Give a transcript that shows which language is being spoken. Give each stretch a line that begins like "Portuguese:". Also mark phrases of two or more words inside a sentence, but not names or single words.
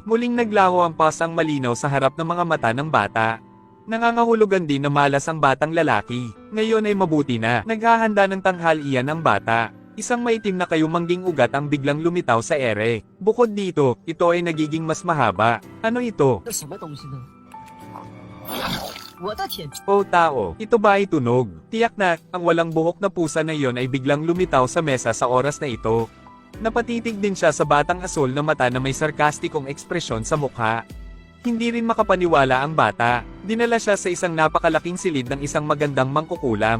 Filipino: Muling naglaho ang pasang malinaw sa harap ng mga mata ng bata. Nangangahulugan din na malas ang batang lalaki. Ngayon ay mabuti na. Naghahanda ng tanghalian ang bata. Isang maitim na kayumangging ugat ang biglang lumitaw sa ere. Bukod dito, ito ay nagiging mas mahaba. Ano ito?
Chinese: 这什么东西呢？我的天！
Filipino: O tao, ito ba ay tunog? Tiyak na, ang walang buhok na pusa na iyon ay biglang lumitaw sa mesa sa oras na ito. Napatitig din siya sa batang asul na mata na may sarkastikong ekspresyon sa mukha. Hindi rin makapaniwala ang bata. Dinala siya sa isang napakalaking silid ng isang magandang mangkukulam.